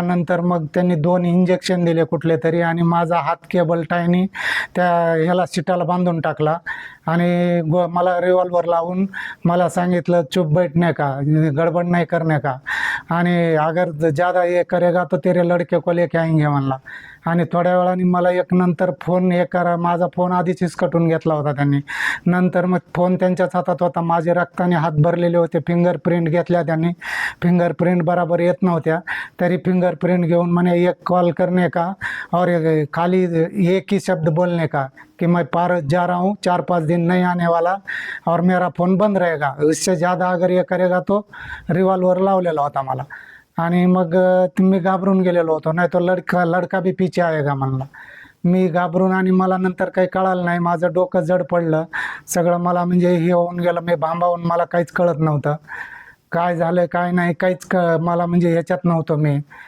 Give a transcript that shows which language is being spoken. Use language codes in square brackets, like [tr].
[mr] नंतर मग त्यांनी 2 इंजेक्शन दिले कुठले तरी आणि माझा हात केबल टायनी त्या ह्याला सीटाला बांधून टाकला आणि मला रिव्हॉल्वर लावून मला सांगितलं [hi] चुप बैठने का, [mr] गडबड नाही करणे का, आणि [hi] अगर ज़्यादा ये करेगा तो तेरे लड़के को लेके आएंगे [mr] म्हणला. आणि थोड्या वेळाने मला एक नंतर फोन माझा फोन आधीच हिसकटून घेतला होता त्यांनी. नंतर मग फोन त्यांच्याच हातात होता. माझे रक्ताने हात भरलेले होते. फिंगरप्रिंट घेतल्या त्यांनी. फिंगरप्रिंट बराबर येत नव्हत्या, तरी फिंगरप्रिंट घेऊन म्हणे [hi] एक कॉल करने का और खाली एक ही शब्द बोलने का कि मैं पार जा रहा हूँ, 4-5 दिन नहीं आने वाला और मेरा फ़ोन बंद रहेगा, इससे ज़्यादा अगर ये करेगा [mr] तो रिवॉल्वर लावलेला होता मला. आणि मग मी घाबरून गेलेलो होतो, नाही [hi] तो लडका भी पीछे आएगा [mr] म्हणला. मी घाबरून आणि मला नंतर काही कळालं नाही. माझं डोकं जड पडलं सगळं. मला म्हणजे हे होऊन गेलं, मी भांबावून मला काहीच कळत नव्हतं काय झालं काय नाही, काहीच मला म्हणजे ह्याच्यात नव्हतं मी.